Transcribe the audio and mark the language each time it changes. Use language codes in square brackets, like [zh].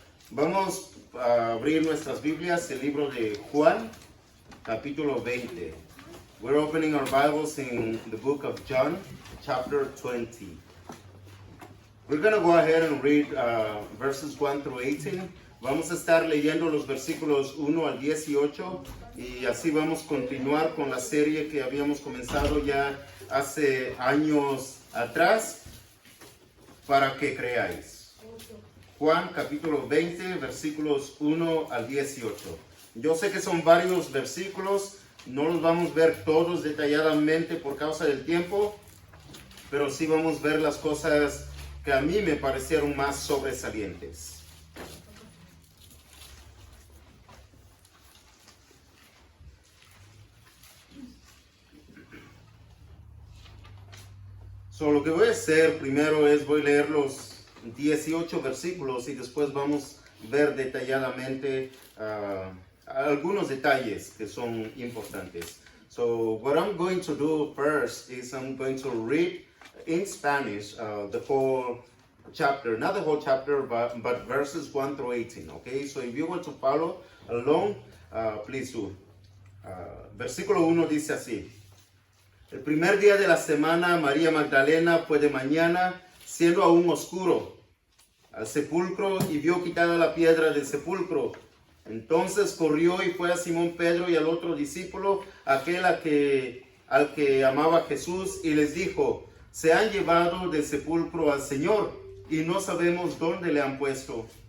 [es] Vamos a abrir nuestras Biblias, el libro de Juan, capítulo 20. [en] We're opening our Bibles in the book of John, chapter 20. We're going to go ahead and read verses 1 through 18. [es] Vamos a estar leyendo los versículos 1 al 18 y así vamos a continuar con la serie que habíamos comenzado ya hace años atrás, para que creáis. Juan capítulo 20, versículos 1 al 18. Yo sé que son varios versículos, no los vamos a ver todos detalladamente por causa del tiempo, pero sí vamos a ver las cosas que a mí me parecieron más sobresalientes. Lo que voy a hacer primero es voy a leer los 18 versículos y después vamos a ver detalladamente algunos detalles que son importantes. [en] So what I'm going to do first is I'm going to read in Spanish the whole chapter, not the whole chapter, but verses 1 through 18, okay? So if you want to follow along, please do. [es] Versículo 1 dice así. El primer día de la semana, María Magdalena fue de mañana, siendo aún oscuro, al sepulcro y vio quitada la piedra del sepulcro. Entonces corrió y fue a Simón Pedro y al otro discípulo, aquel al que amaba Jesús, y les dijo: se han llevado del sepulcro al Señor y no sabemos dónde le han puesto.